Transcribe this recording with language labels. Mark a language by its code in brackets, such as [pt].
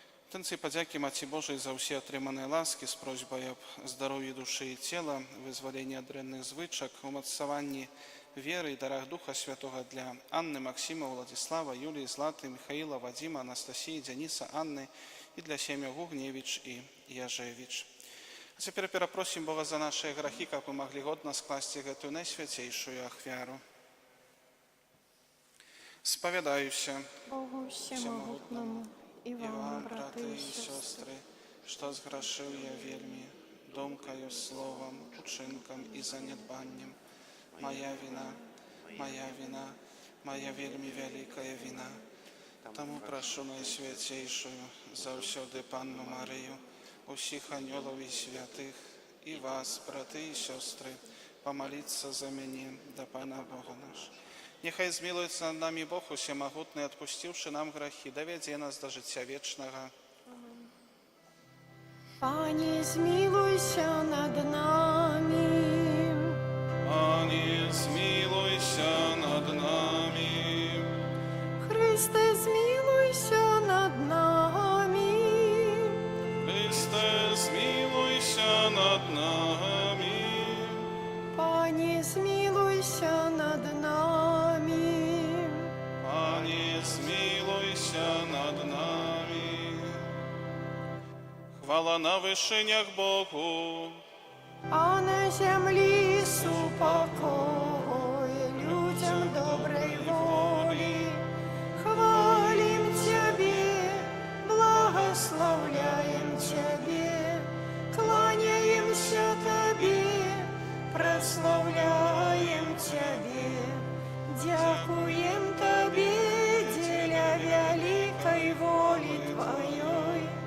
[be] Інтэнцыі падзякі Маці Божай за ўсе атрыманыя ласкі з просьбай аб здароўі душы і цела, вызваленні ад дрэнных звычак, умацаванні веры і дарах Духа Святога для Анны, Максіма, Владислава, Юлії, Златы, Михаіла, Вадзіма, Анастасіі, Дзяніса, Анны і для сем'яў Гугневіч і Яжевіч. А цяпер перапросім Бога за нашыя грахі, каб мы маглі годна скласці гэтую найсвяцейшую ахвяру. Спавядаюся [uk] Богу всемогутному і вам, брати і сестри, [be] што зграшыў я вельмі думкаю, словам, учынкам і занядбаннем. Моя вина, моя вельмі вялікая вина. Таму прашу Найсвяцейшую заўсёды Панну Марыю, усіх анёлаў і святых, і вас, браты і сёстры, памаліцца за мяне да Пана Бога наш. Нехай змілуецца над намі Бог усемагутны, адпусціўшы нам грахі, давядзе нас да жыцця вечнага. [uk] Пане, змилуйся над нами. [be] Пане, змілуйся над намі. [uk] Христе, змилуйся над нами. [be] Христе, змілуйся над намі. [uk] Пане, змилуйся над нами. [be] Пане, змілуйся над намі. [uk] Хвала на вишинях Богу, А на землі супокой людям доброй воли. Хвалим Тебе, благословляем Тебе, кланяемся Тебе, прославляем Тебе, дякуем Тебе, деля великой воли Твоей.